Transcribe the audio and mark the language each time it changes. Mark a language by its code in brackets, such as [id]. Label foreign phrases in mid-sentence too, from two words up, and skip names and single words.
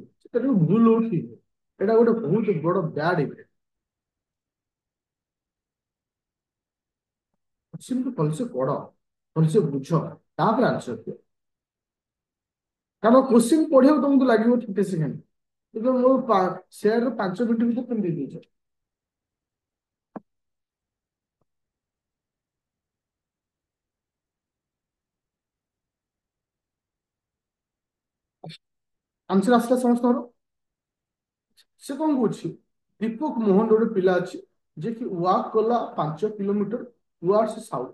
[or] ସେଟା ବି ଭୁଲ ହଉଛି। ଏଇଟା ଗୋଟେ ବହୁତ ବଡ [en] bad effect. [or] କୋଶ୍ଚିନ୍‌କୁ ଭଲସେ ପଢ, ଭଲସେ ବୁଝ, ତାପରେ ଆନ୍ସର ଦିଅ। କାରଣ କୋଶ୍ଚିନ୍ ପଢିବାକୁ ତମକୁ ଲାଗିବ 30 ସେକେଣ୍ଡ, କିନ୍ତୁ ମୋ ସେୟାର 5 ମିନିଟ ଭିତରେ [bn] তুমি দিয়ে দিয়েছো। [or] ଆନ୍ସର ଆସିଲା ସମସ୍ତଙ୍କର? ସେ କଣ କହୁଛି? ଦୀପକ ମୋହନ ଗୋଟେ ପିଲା ଅଛି ଯେ କି ୱାକ୍ କଲା 5 କିଲୋମିଟର [en] towards south.